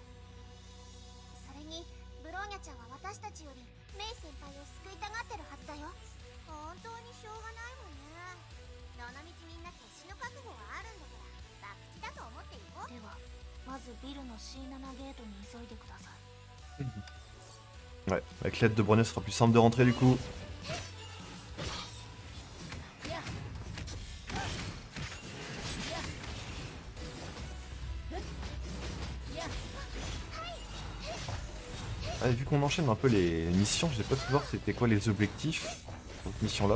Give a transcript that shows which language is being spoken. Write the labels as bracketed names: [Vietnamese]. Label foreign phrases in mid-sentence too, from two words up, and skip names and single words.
[Japanese] それにブローニャちゃんは私たちよりメイ先輩を救いたがってるはずだよ。本当にしょうがないもんね。どのみちみんな決死の覚悟はあるんだから博打だと思っていこう。ではまずビルの C7 ゲートに急いでください。 [French] Ouais, avec l'aide de Bronya, ce sera plus simple de rentrer du coup. Ah, vu qu'on enchaîne un peu les missions, j'ai pas pu voir c'était quoi les objectifs pour cette mission-là.